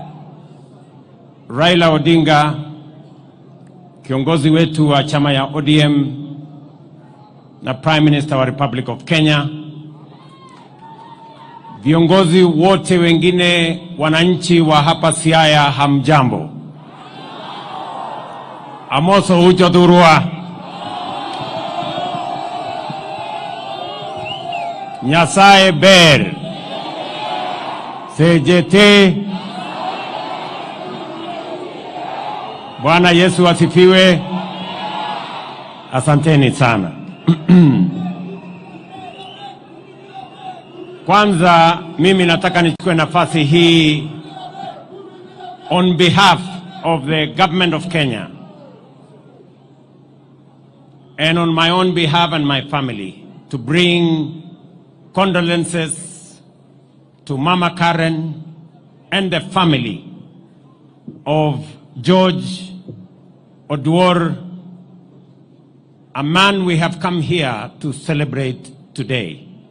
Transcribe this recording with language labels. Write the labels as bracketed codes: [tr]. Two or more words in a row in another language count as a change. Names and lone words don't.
[sw] Raila Odinga, kiongozi wetu wa chama ya ODM na [en] Prime Minister [sw] wa Republic of Kenya, viongozi wote wengine, wananchi wa hapa Siaya, hamjambo. [luo] Amoso ucho durua. Nyasaye ber. [sw] CJT. Bwana Yesu asifiwe. Asanteni sana. Kwanza mimi nataka nichukue nafasi hii [en] on behalf of the government of Kenya and on my own behalf and my family to bring condolences to Mama Karen and the family of George Oduor, a man we have come here to celebrate today.